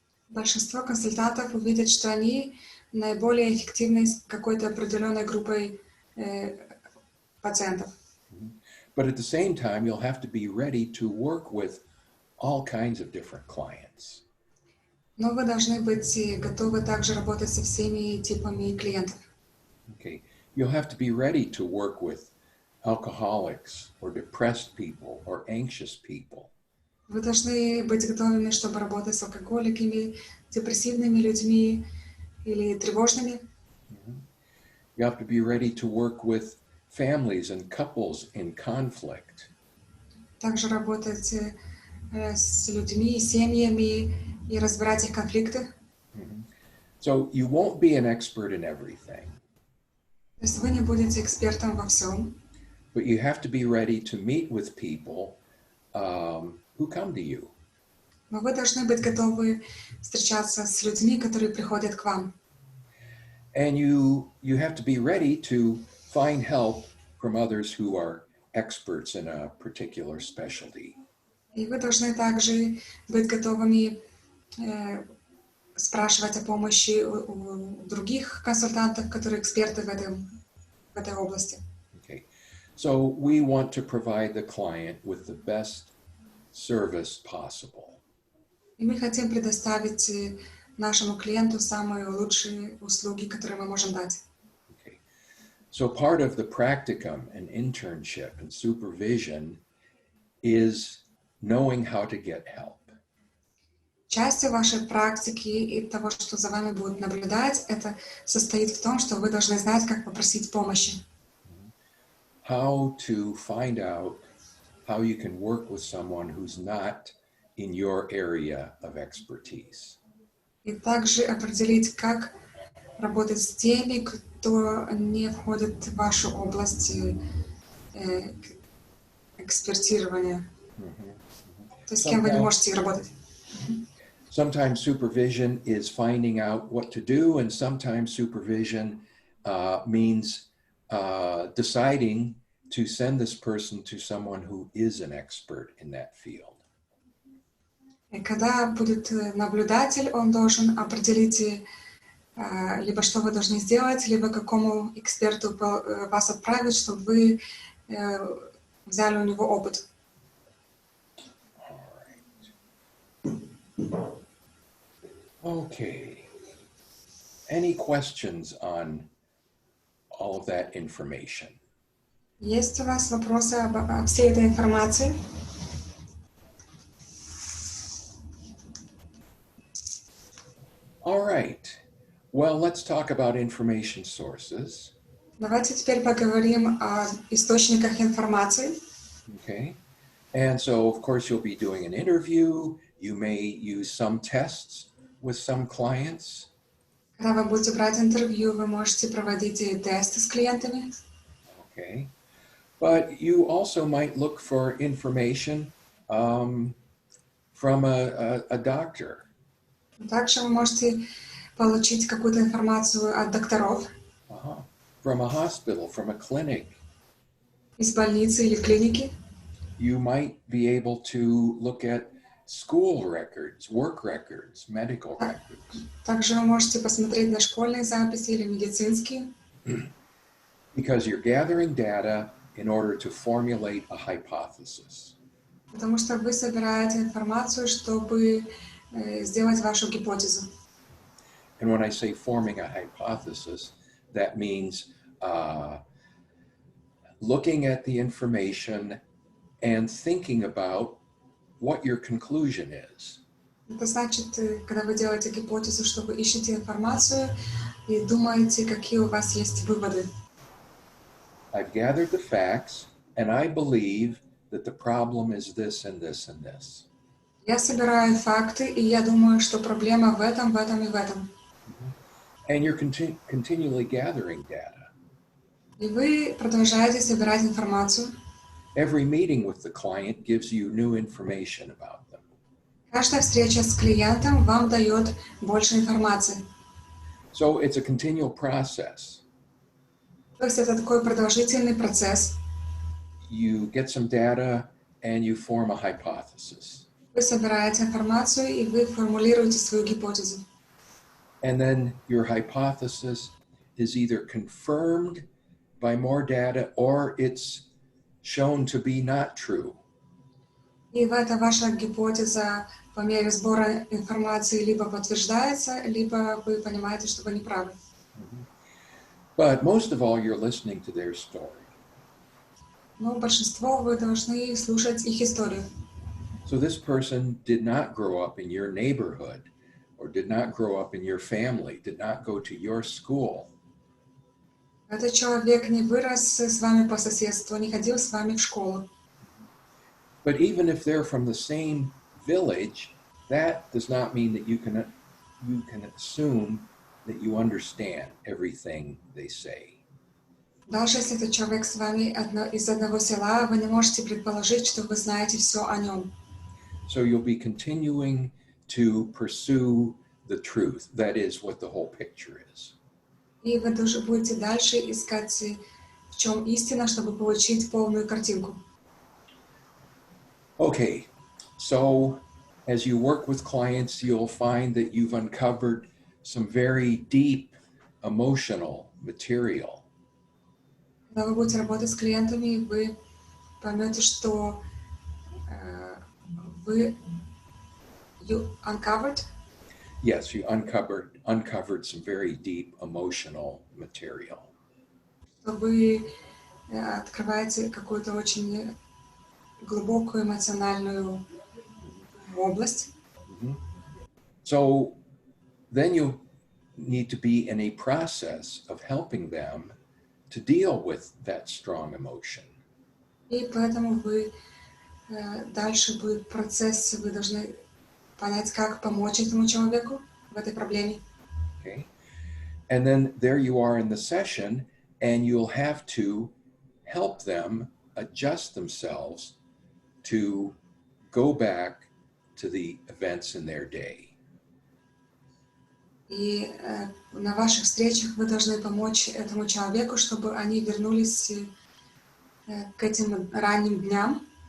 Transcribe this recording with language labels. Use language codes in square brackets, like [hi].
[ru] Большинство консультантов увидят, что они наиболее эффективны с какой-то определенной группой пациентов. [en] But at the same time, you'll have to be ready to work with all kinds of different clients. [ru] Но вы должны быть готовы также работать со всеми типами клиентов. [en] Okay. You'll have to be ready to work with alcoholics or depressed people or anxious people. [ru] Вы должны быть готовыми, чтобы работать с алкоголиками, депрессивными людьми или тревожными. [en] You have to be ready to work with families and couples in conflict. [ru] Также работать с людьми, семьями и разбирать их конфликты. [en] So you won't be an expert in everything. [ru] То есть вы не будете экспертом во всем. [en] But you have to be ready to meet with people who come to you. [ru] Но вы должны быть готовы встречаться с людьми, которые приходят к вам. [en] And you have to be ready to find help from others who are experts in a particular specialty. [ru] И вы должны также быть готовыми спрашивать о помощи у других консультантов, которые эксперты в этой области. [en] Okay. So we want to provide the client with the best service possible. [ru] И мы хотим предоставить нашему клиенту самые лучшие услуги, которые мы можем дать. [en] Okay. So part of the practicum and internship and supervision is knowing how to get help. [ru] Частью вашей практики и того, что за вами будут наблюдать, это состоит в том, что вы должны знать, как попросить помощи. [en] How to find out how you can work with someone who's not in your area of expertise. [ru] И также определить, как работать с теми, кто не входит в вашу область экспертирования. То есть с кем вы не можете работать. [en] Sometimes supervision is finding out what to do, and sometimes supervision means deciding to send this person to someone who is an expert in that field. [ru] И когда будет наблюдатель, он должен определить либо что вы должны сделать, либо к какому эксперту вас отправить, чтобы вы взяли у него опыт. [en] Okay. Any questions on all of that information? [ru] Есть у вас вопросы об всей этой информации? [en] All right. Well, let's talk about information sources. [ru] Давайте теперь поговорим о источниках информации. [en] Okay. And so, of course, you'll be doing an interview. You may use some tests with some clients. [ru] Когда вы будете брать интервью, вы можете проводить тесты с клиентами. [en] Okay. But you also might look for information from a doctor. [ru] Также вы можете получить какую-то информацию от докторов [en] From a hospital, from a clinic. [ru] из больницы или клиники. [en] You might be able to look at school records, work records, medical records. [ru] Также вы можете посмотреть на школьные записи или медицинские. [en] Because you're gathering data in order to formulate a hypothesis. [ru] Потому что вы собираете информацию, чтобы сделать вашу гипотезу. [en] And when I say forming a hypothesis, that means looking at the information and thinking about what your conclusion is. [ru] Это значит, когда вы делаете гипотезу, что вы ищете информацию и думаете, какие у вас есть выводы. [en] I've gathered the facts, and I believe that the problem is this and this and this. [ru] Я собираю факты, и я думаю, что проблема в этом и в этом. [en] And you're continually gathering data. [ru] И вы продолжаете собирать информацию. [en] Every meeting with the client gives you new information about them. [ru] Каждая встреча с клиентом вам дает больше информации. [en] So it's a continual process. [ru] То есть это такой продолжительный процесс. [en] You get some data and you form a hypothesis. [ru] Вы собираете информацию, и вы формулируете свою гипотезу. [en] And then your hypothesis is either confirmed by more data or it's shown to be not true. [ru] И эта ваша гипотеза по мере сбора информации либо подтверждается, либо вы понимаете, что вы не правы. [en] But most of all, you're listening to their story. [ru] Но большинство вы должны слушать их историю. [en] So this person did not grow up in your neighborhood or did not grow up in your family, did not go to your school. [ru] Этот человек не вырос с вами по соседству, не ходил с вами в школу. [en] But even if they're from the same village, that does not mean that you can assume that you understand everything they say. [ru] Даже если этот человек с вами из одного села, вы не можете предположить, что вы знаете все о нем. [en] So you'll be continuing to pursue the truth. That is what the whole picture is. [ru] И вы тоже будете дальше искать, в чем истина, чтобы получить полную картинку. [en] Okay, so as you work with clients, you'll find that you've uncovered some very deep emotional material. [ru] Когда вы будете работать с клиентами, вы поймете, что вы [en] you uncovered, Yes, you uncovered some very deep emotional material. [ru] что вы открываете какую-то очень глубокую эмоциональную область. Mhm. [en] So then you need to be in a process of helping them to deal with that strong emotion. [ru] И поэтому вы дальше будет процесс, вы должны понять, как помочь этому человеку в этой проблеме. [en] Okay. And then there you are in the session, and you'll have to help them adjust themselves to go back to the events in their day. [ru] И на ваших встречах вы должны помочь этому человеку, чтобы они вернулись к этим ранним дням.